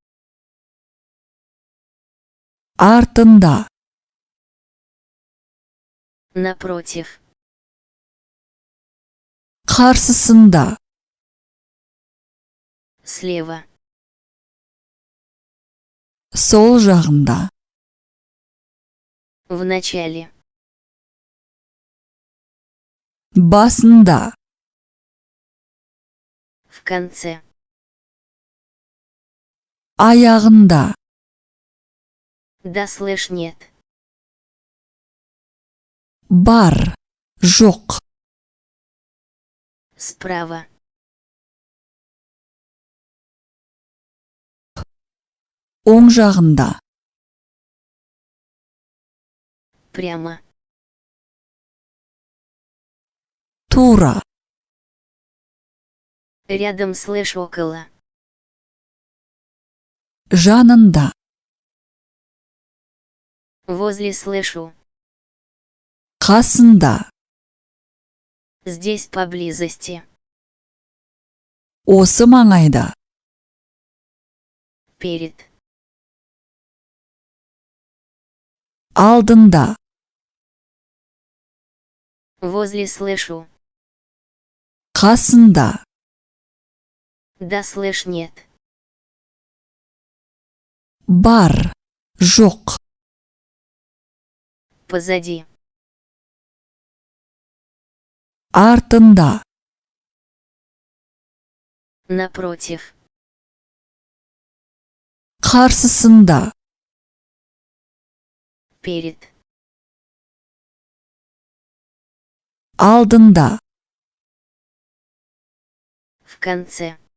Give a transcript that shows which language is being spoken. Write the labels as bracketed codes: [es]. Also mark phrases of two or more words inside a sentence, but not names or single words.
[kk] Артында. [ru] Напротив. [kk] Қарсысында. [ru] Слева. [kk] Сол жағында. [ru] В начале. [kk] Басында. [ru] В конце. [kk] Аяғында. [ru] Да слышь нет. [kk] Бар. Жоқ. [ru] Справа. [kk] Оң жағында. [ru] Прямо. [kk] Тура. [ru] Рядом слышь около. [kk] Жанында. [ru] Возле слышу. [kk] Қасында. [ru] Здесь поблизости. [kk] Осы маңайда. [ru] Перед. [kk] Алдында. [ru] Возле слышу. [kk] Қасында. [ru] Да слышь нет. [kk] Бар. Жоқ. [ru] Позади. [kk] артында, [ru] напротив, [kk] қарсысында, [ru] перед, [kk] алдында, [ru] в конце,